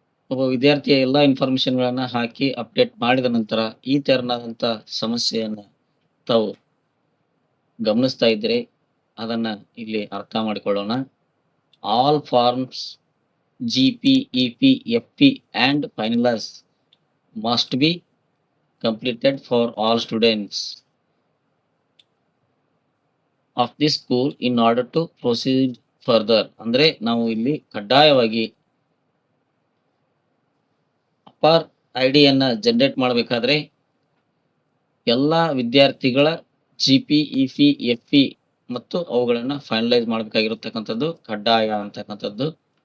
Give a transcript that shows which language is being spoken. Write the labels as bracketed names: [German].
[Kannada] ಒಬ್ಬ ವಿದ್ಯಾರ್ಥಿಯ ಎಲ್ಲ ಇನ್ಫಾರ್ಮೇಶನ್ಗಳನ್ನ ಹಾಕಿ ಅಪ್ಡೇಟ್ ಮಾಡಿದ ನಂತರ ಈ ತೆರನಾದಂಥ ಸಮಸ್ಯೆಯನ್ನ ತಾವು ಗಮನಿಸ್ತಾ ಇದ್ರೆ ಅದನ್ನ ಇಲ್ಲಿ ಅರ್ಥ ಮಾಡಿಕೊಳ್ಳೋಣ. [English] All forms GP, EP, FP and finals must be completed for all students of this school in order to proceed further. [Kannada] ಅಂದ್ರೆ ನಾವು ಇಲ್ಲಿ ಕಡ್ಡಾಯವಾಗಿ ಅಪಾರ್ ಐಡಿಯನ್ನ ಜನರೇಟ್ ಮಾಡಬೇಕಾದ್ರೆ ಎಲ್ಲ ವಿದ್ಯಾರ್ಥಿಗಳ GP, EP, FP ಮತ್ತು ಅವುಗಳನ್ನ ಫೈನಲೈಸ್ ಮಾಡಬೇಕಾಗಿರತಕ್ಕಂಥದ್ದು ಕಡ್ಡಾಯ ಅಂತಕ್ಕಂಥದ್ದು.